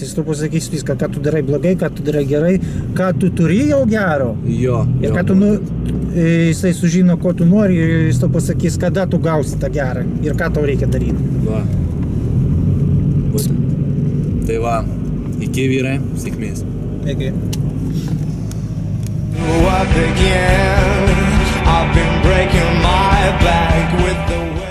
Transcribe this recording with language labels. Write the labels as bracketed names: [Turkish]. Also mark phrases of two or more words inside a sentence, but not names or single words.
[Lithuanian] Jis tu pasakys viską, ką tu darai blogai, ką tu darai gerai, ką tu turi jau gero. Jo. Ir jo, ką tu, jisai sužino, ko tu nori ir jis tau pasakys, kada tu gausi tą gerą ir ką tau reikia daryti. Va. Būtent. Tai va, iki vyrai, sėkmės. Iki. [English] Up again, I've been breaking my back with the way